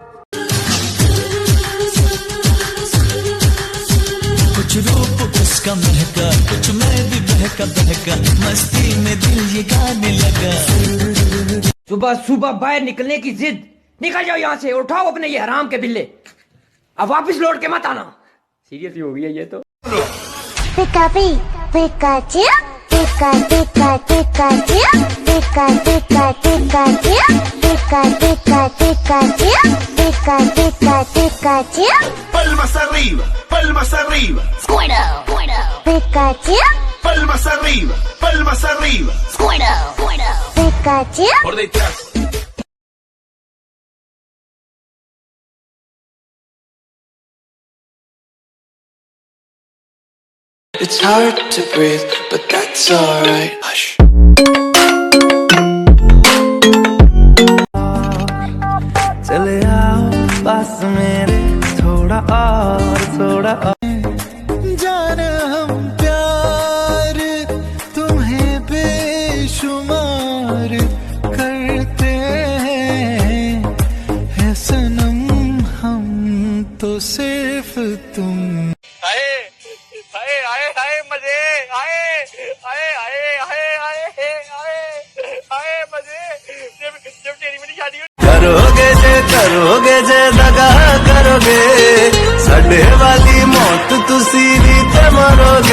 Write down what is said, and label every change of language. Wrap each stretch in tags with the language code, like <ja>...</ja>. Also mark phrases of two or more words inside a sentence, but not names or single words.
<hi>कुछ रूप उसका महका, कुछ मैं भी बहका बहका, मस्ती में दिल ये गाने लगा। सुबह सुबह बाहर निकलने की जिद, निकल जाओ यहाँ से, उठाओ अपने ये हराम के बिल्ले, अब वापस लौट के मत आना। सीरियस ही हो गई है ये तो। पिकापी पिकाचू पिका पिका पिकाचू पिका पिका पिकाचू पिका पिका पिकाचू पिका पिका पिकाचू।</hi> <es>Palmas arriba, palmas arriba. Squirtle, Pikachu. Palmas arriba, palmas arriba. Squirtle, Pikachu. Por detrás.</es> <en>It's hard to breathe, but that's alright. Hush.</en> <hi>चले आओ पास मेरे, थोड़ा और थोड़ा और। जाने हम प्यार तुम्हें बेशुमार करते हैं सनम, हम तो सिर्फ तुम। आए आए आए आए मजे, आए आए आए आए आए आए आए मजे, जब तेरी मेरी शादी</hi> <pa>करोगे जे दगा करोगे, साडे वाली मौत तुसी भी ते मरोगे।</pa>